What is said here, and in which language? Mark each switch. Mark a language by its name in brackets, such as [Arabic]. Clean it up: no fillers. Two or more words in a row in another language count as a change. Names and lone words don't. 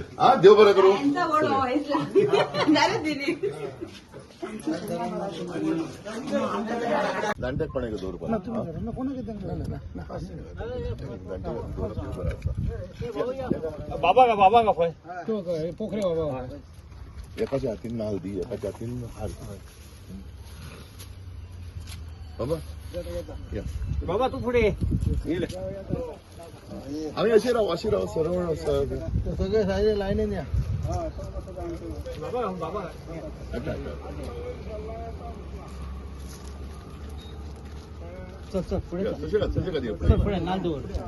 [Konkani] हा देव बरं करू. जाणट्याक कोणाक दवरपा बाबा का पळय पोखरे बाबा एकाच्या हातीन नाल दी, एकाच्या हातीन हार. बाबा या बाबा तू पुढे [Marathi] आम्ही अशी राहू सरळ सगळे [English] side line [Marathi] या. बाबा चल पुढे नाल दूर